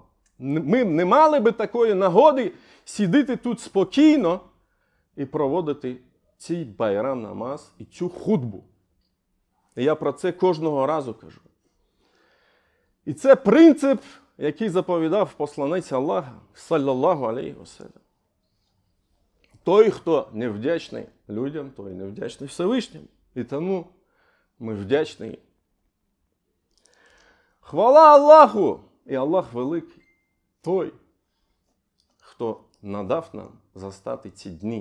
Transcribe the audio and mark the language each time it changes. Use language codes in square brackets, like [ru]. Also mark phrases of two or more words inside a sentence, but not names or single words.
[uk] Ми не мали би такої нагоди сидіти тут спокійно і проводити цей байрам намаз і цю хутбу. І я про це кожного разу кажу. І це принцип, який заповідав посланець Аллаха, [ar] صلى الله عليه وسلم. [uk] Той, хто невдячний людям, той невдячний Всевишньому. І тому ми вдячні. Хвала Аллаху! І Аллах великий. Той, хто надав нам застати ці дні.